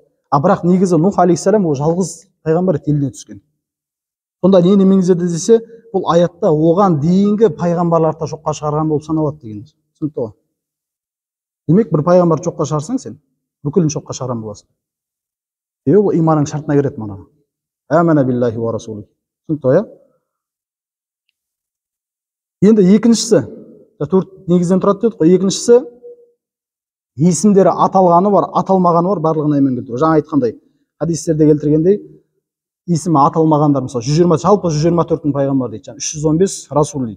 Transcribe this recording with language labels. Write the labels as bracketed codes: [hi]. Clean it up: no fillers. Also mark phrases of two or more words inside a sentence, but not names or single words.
[kk] Бірақ негізі Нұх алейхиссалам ол жалғыз пайғамбар еліне түскен. Сонда нені меңзеді десе, бұл аятта оған дейінгі пайғамбарларды жоққа шығарған болып саналады деген. Түсінікті ғой? Демек, бір пайғамбарды жоққа шығарсаң сен, бүкілін жоққа шығарған боласың. Ол иманның шартына кіреді мана. [ar] آمن بالله ورسله. [kk] Түсінікті ғой? Енді екіншісі, төрт негізден тұрады дедік қой. Екіншісі, есімдері аталғаны бар, аталмағаны бар, барлығына иман келтіру. Жаңа айтқандай, хадистерде келтіргендей, есімі аталмағандар, мысалы 120, жалпы 124-тің пайғамбар дейді, 315 расул дейді.